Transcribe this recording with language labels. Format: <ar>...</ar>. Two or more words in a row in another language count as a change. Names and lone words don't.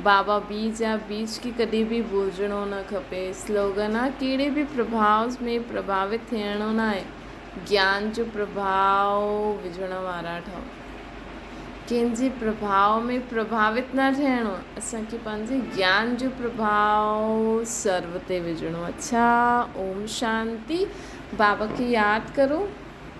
<sd>बाबा बीज आहे, बीज खे कॾहिं बि भुलिजणो न खपे। स्लोगन आहे, कहिड़े बि प्रभाव में प्रभावित थियणो न आहे, ज्ञान जो प्रभाव विझण वारा ठहो। कंहिंजे प्रभाव में प्रभावित न थियणो, असांखे पंहिंजे ज्ञान जो प्रभाव सर्व ते विझणो। अच्छा,</sd> <sa>ओम शांति।</sa> <sd>बाबा खे यादि करो।</sd>